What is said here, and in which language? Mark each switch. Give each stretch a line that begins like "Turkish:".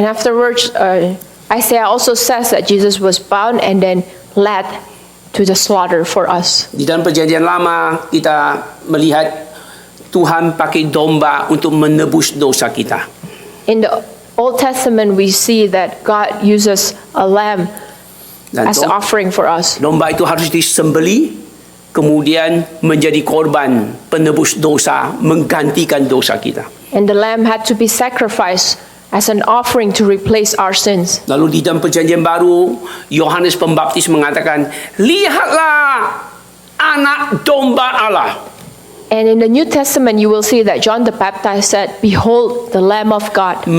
English: And afterwards, Isaiah also says that Jesus was bound and then led to the slaughter for us.
Indonesian: Di dalam perjanjian lama kita melihat Tuhan pakai domba untuk menebus dosa kita.
English: In the Old Testament, we see that God uses a lamb
Indonesian: Dan
English: as an offering for us.
Indonesian: domba itu harus disembeli, kemudian menjadi korban penebus dosa, menggantikan dosa kita.
English: And the lamb had to be sacrificed as an offering to replace our sins.
Indonesian: Lalu di dalam perjanjian baru, Yohanes Pembaptis mengatakan, lihatlah anak domba Allah.
English: And in the New Testament, you will see that John the Baptist said, "Behold, the Lamb of God